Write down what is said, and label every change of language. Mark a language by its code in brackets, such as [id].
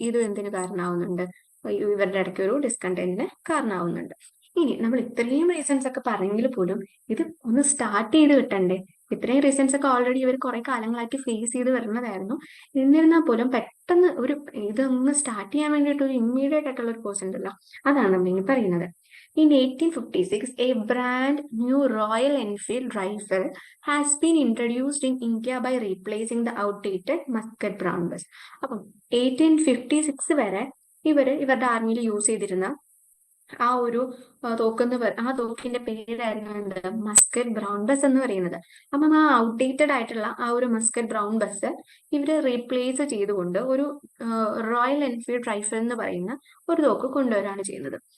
[ml] ഇതും എന്തിന് കാരണമാവുന്നുണ്ട്? ഇവരുടെ ഇടയ്ക്ക് ഒരു ഡിസ്കണ്ടന്റിന് കാരണമാവുന്നുണ്ട്. ഇനി നമ്മൾ ഇത്രയും റീസൺസ് ഒക്കെ പറഞ്ഞെങ്കിൽ പോലും ഇത് ഒന്ന് സ്റ്റാർട്ട് ചെയ്ത് കിട്ടണ്ടേ? ഇത്രയും റീസൺസ് ഒക്കെ ഓൾറെഡി ഇവർ കുറെ കാലങ്ങളായിട്ട് ഫേസ് ചെയ്ത് വരുന്നതായിരുന്നു. എന്നിരുന്നാൽ പോലും പെട്ടെന്ന് ഒരു ഇതൊന്ന് സ്റ്റാർട്ട് ചെയ്യാൻ വേണ്ടിയിട്ട് ഒരു ഇമ്മീഡിയറ്റ് ആയിട്ടുള്ള ഒരു കോഴ്സ് ഉണ്ടല്ലോ, അതാണ് നമ്മൾ ഇനി പറയുന്നത്. [en] In 1856, a brand new Royal Enfield rifle has been introduced in India by replacing the outdated musket brown bus. [ml] അപ്പം 1856 വരെ ഇവരുടെ ആർമിയിൽ യൂസ് ചെയ്തിരുന്ന ആ ഒരു ആ തോക്കിന്റെ പേരായിരുന്നു എന്ത്? മസ്കറ്റ് ബ്രൗൺ ബസ് എന്ന് പറയുന്നത്. അപ്പം ആ ഔട്ട്ഡേറ്റഡ് ആയിട്ടുള്ള ആ ഒരു മസ്കറ്റ് ബ്രൗൺ ബസ് ഇവര് റീപ്ലേസ് ചെയ്തുകൊണ്ട് ഒരു റോയൽ എൻഫീൽഡ് റൈഫിൾ എന്ന് പറയുന്ന ഒരു തോക്ക് കൊണ്ടുവരാണ് ചെയ്യുന്നത്.